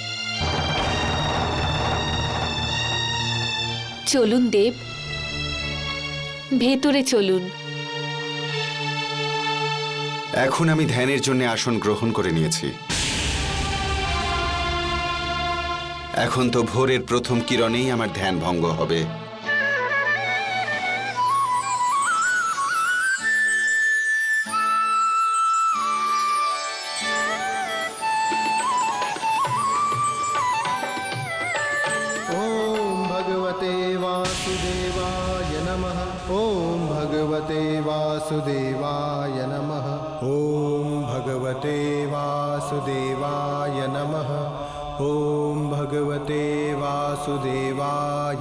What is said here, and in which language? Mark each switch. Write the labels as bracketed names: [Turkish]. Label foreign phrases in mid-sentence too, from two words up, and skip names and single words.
[Bangla] চলুন দেব, ভেতরে চলুন। এখন আমি ধ্যানের জন্য আসন গ্রহণ করে নিয়েছি। এখন তো ভোরের প্রথম কিরণেই আমার ধ্যান ভঙ্গ হবে। [Sanskrit] ॐ भगवते वासुदेवाय नमः ॐ भगवते वासुदेवाय नमः ॐ भगवते वासुदेवाय नमः ॐ भगवते वासुदेवाय